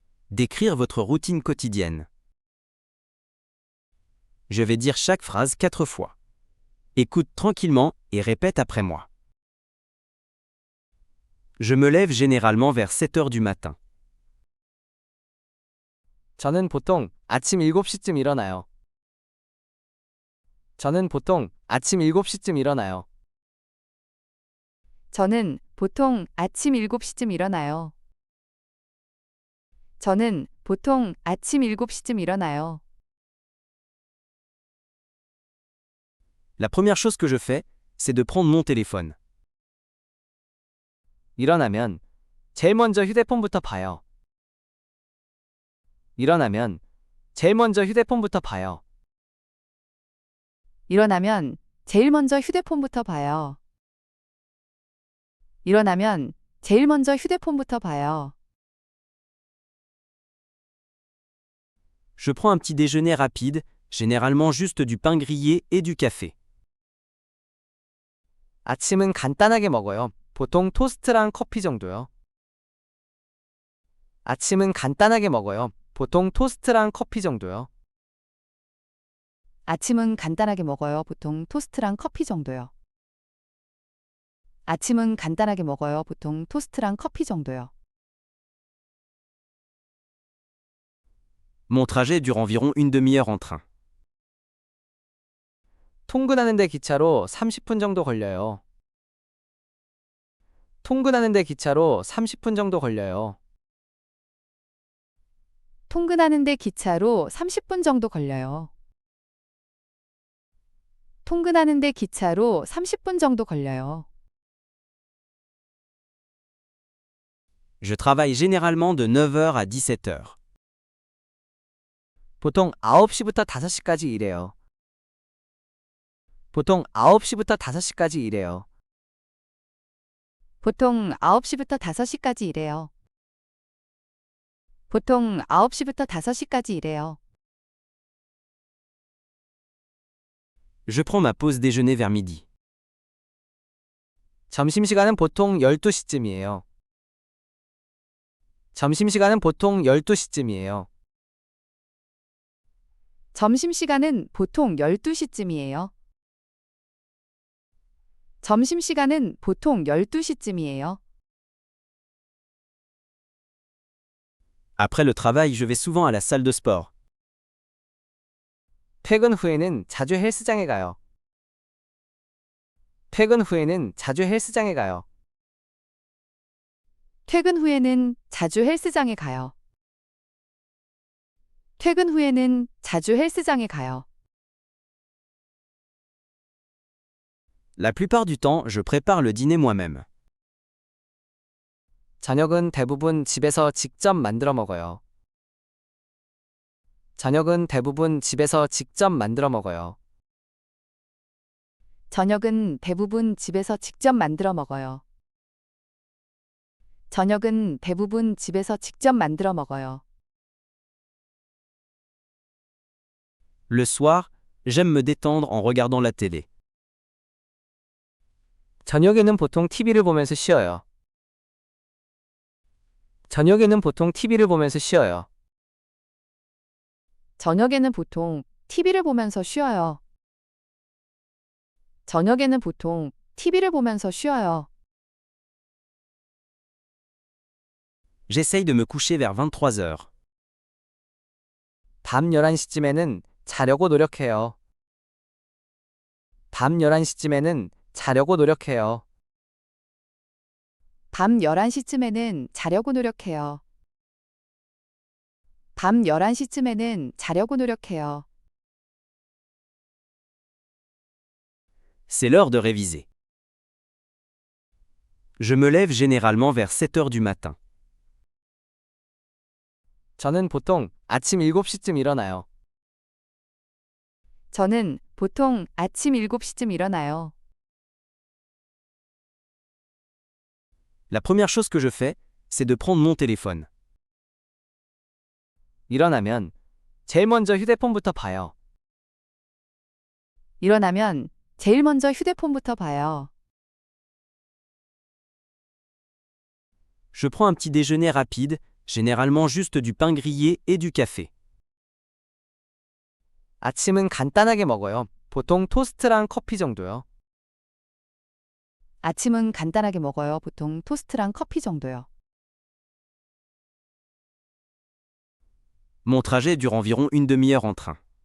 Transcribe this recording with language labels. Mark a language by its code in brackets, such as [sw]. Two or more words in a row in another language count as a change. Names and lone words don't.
[fr] Décrire votre routine quotidienne. Je vais dire chaque phrase 4 fois. Écoute tranquillement et répète après moi. Je me lève généralement vers 7 heures du matin. [ko] 저는 보통 아침 7시쯤 일어나요. 저는 보통 아침 7시쯤 일어나요. 저는 보통 아침 7시쯤 일어나요. 저는 보통 아침 7시쯤 일어나요. [fr] La première chose que je fais, c'est de prendre mon téléphone. [ko] 일어나면 제일 먼저 휴대폰부터 봐요. 일어나면 제일 먼저 휴대폰부터 봐요. 일어나면 제일 먼저 휴대폰부터 봐요. 일어나면 제일 먼저 휴대폰부터 봐요. [fr] Je prends un petit déjeuner rapide, généralement juste du pain grillé et du café. [ko] 아침은 간단하게 먹어요. 보통 토스트랑 커피 정도요. 아침은 간단하게 먹어요. 보통 토스트랑 커피 정도요. 아침은 간단하게 먹어요. 보통 토스트랑 커피 정도요. 아침은 간단하게 먹어요. 보통 토스트랑 커피 정도요. [fr] Mon trajet dure environ une demi-heure en train. [ko] 통근하는데 기차로 30분 정도 걸려요. 통근하는데 기차로 30분 정도 걸려요. 통근하는데 기차로 30분 정도 걸려요. 통근하는데 기차로 30분 정도 걸려요. [fr] Je travaille généralement de 9h à 17h. [ko] 보통 9시부터 5시까지 일해요. 보통 9시부터 5시까지 일해요. 보통 9시부터 5시까지 일해요. 보통 9시부터 5시까지 일해요. [fr] Je prends ma pause déjeuner vers midi. [ko] 점심시간은 보통 12시쯤이에요. 점심시간은 보통 12시쯤이에요. 점심시간은 보통 12시쯤이에요. 점심시간은 보통 12시쯤이에요. [fr] Après le travail, je vais souvent à la salle de sport. [ko] 퇴근 후에는 자주 헬스장에 가요. 퇴근 후에는 자주 헬스장에 가요. 퇴근 후에는 자주 헬스장에 가요. 퇴근 후에는 자주 헬스장에 가요. [fr] La plupart du temps, je prépare le dîner moi-même. [ko] 저녁은 대부분 집에서 직접 만들어 먹어요. 저녁은 대부분 집에서 직접 만들어 먹어요. 저녁은 대부분 집에서 직접 만들어 먹어요. 저녁은 대부분 집에서 직접 만들어 먹어요. [fr] Le soir, j'aime me détendre en regardant la télé. [ko] 저녁에는 보통 TV를 보면서 쉬어요. 저녁에는 보통 TV를 보면서 쉬어요. 저녁에는 보통 TV를 보면서 쉬어요. 저녁에는 보통 TV를 보면서 쉬어요. [fr] J'essaye de me coucher vers 23h. [ko] 밤 11시쯤에는 자려고 노력해요. 밤 11시쯤에는 자려고 노력해요. 밤 11시쯤에는 자려고 노력해요. 밤 11시쯤에는 자려고 노력해요. [fr] C'est l'heure de réviser. Je me lève généralement vers 7 heures du matin. [ko] 저는 보통 아침 7시쯤 일어나요. 저는 보통 아침 7시쯤 일어나요. [fr] La première chose que je fais, c'est de prendre mon téléphone. [ko] 일어나면 제일 먼저 휴대폰부터 봐요. 일어나면 제일 먼저 휴대폰부터 봐요. [fr] Je prends un petit déjeuner rapide, Généralement juste du pain grillé et du café. [ko] 아침은 간단하게 먹어요. 보통 토스트랑 커피 정도요. 아침은 간단하게 먹어요. 보통 토스트랑 커피 정도요. [fr] Mon trajet dure environ une demi-heure en train.